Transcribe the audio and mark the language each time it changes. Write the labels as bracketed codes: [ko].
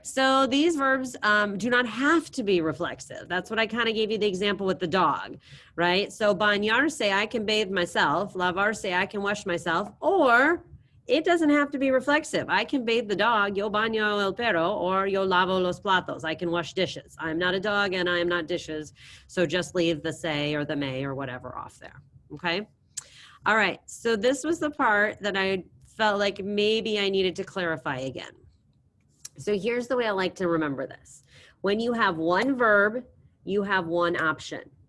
[en] So these verbs do not have to be reflexive. That's what I kind of gave you the example with the dog, right? So bañarse, I can bathe myself. Lavarse, I can wash myself. Or it doesn't have to be reflexive. I can bathe the dog. [es] Yo baño el perro, or yo lavo los platos. [en] I can wash dishes. I'm not a dog and I am not dishes. So just leave the say or the may or whatever off there. Okay. All right, so this was the part that I felt like maybe I needed to clarify again. So here's the way I like to remember this. When you have one verb, you have one option.